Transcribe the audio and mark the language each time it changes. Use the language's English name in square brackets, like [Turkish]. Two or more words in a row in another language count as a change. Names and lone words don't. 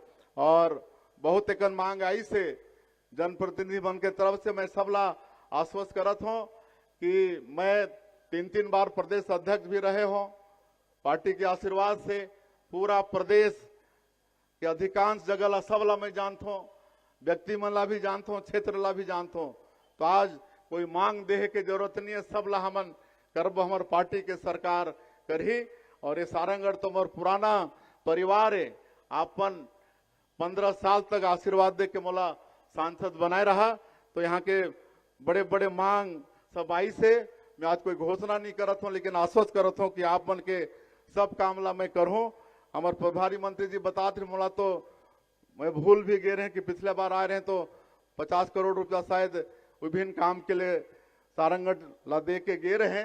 [Chhattisgarhi] और बहुत एक मांग आई से जनप्रतिनिधि मन के तरफ से मैं सबला आश्वस्त करत हूं कि मैं 3 बार प्रदेश अध्यक्ष भी रहे हूं पार्टी के आशीर्वाद से पूरा प्रदेश के अधिकांश जगह ला सब ला मैं जानता हूँ, व्यक्ति मन ला भी जानता हूँ, क्षेत्र ला भी जानता हूँ। तो आज कोई मांग देहे के जरूरत नहीं है, सब ला हमन करब, हमार पार्टी के सरकार करही। और ये सारंगढ़ तो मोर पुराना परिवार है, आपन 15 साल तक आशीर्वाद दे के मोला सांसद बनाए रहा। तो यहाँ के बड़े बड़े मांग सब आई से मैं आज कोई घोषणा नहीं करत हूँ, लेकिन आश्वस्त करत हूँ कि आप मन के सब काम ला मैं करूँ। हमारे प्रभारी मंत्री जी बताते मोला, तो मैं भूल भी गए रहे कि पिछले बार आए रहे तो 50 करोड़ रुपया शायद विभिन्न काम के लिए सारंगढ़ ला दे के गए रहे।